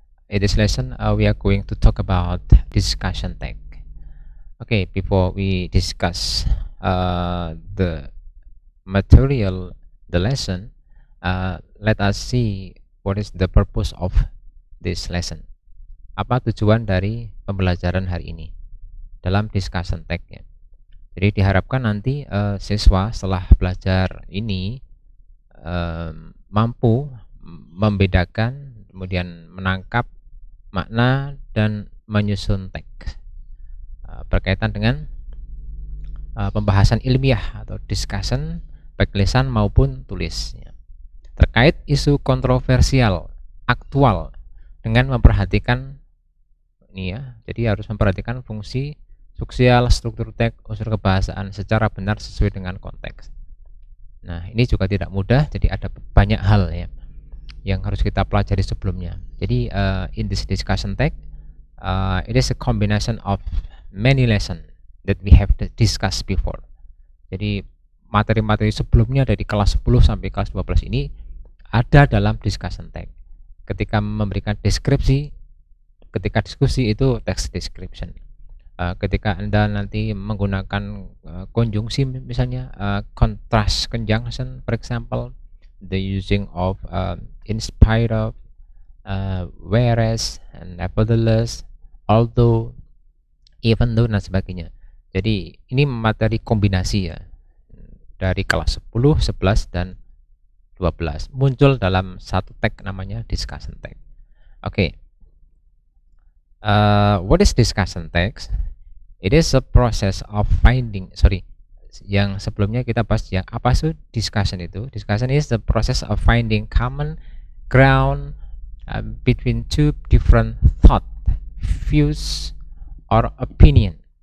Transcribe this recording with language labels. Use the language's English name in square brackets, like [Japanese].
[English] In this lesson, we are going to talk about discussion tag. Okay, before we discuss the material, the lesson, let us see what is the purpose of this lesson. [Indonesian] Apa tujuan dari pembelajaran hari ini dalam discussion tag ya. Jadi diharapkan nanti siswa setelah belajar ini mampu membedakan, kemudian menangkap makna dan menyusun teks berkaitan dengan pembahasan ilmiah atau discussion baik lisan maupun tulis ya. Terkait isu kontroversial aktual dengan memperhatikan ini ya. Jadi harus memperhatikan fungsi substansial, struktur teks, unsur kebahasaan secara benar sesuai dengan konteks. Nah, ini juga tidak mudah, jadi ada banyak hal ya yang harus kita pelajari sebelumnya. [English] Jadi in this discussion tag, it is a combination of many lessons that we have discussed before. [Indonesian] Jadi materi-materi sebelumnya dari kelas 10 sampai kelas 12 ini ada dalam discussion tag. Ketika memberikan deskripsi, ketika diskusi itu text description. Ketika Anda nanti menggunakan konjungsi misalnya contrast conjunction, for example, the using of in spite of, whereas, and nevertheless, although, even though, dan sebagainya. Jadi ini materi kombinasi ya dari kelas 10, 11, dan 12 muncul dalam satu tag namanya discussion tag. Oke. [English] What is discussion text? It is a process of finding. [Indonesian] Yang sebelumnya kita bahas yang apa sih discussion itu? [English] Discussion is the process of finding common ground between two different thought, views, or opinion.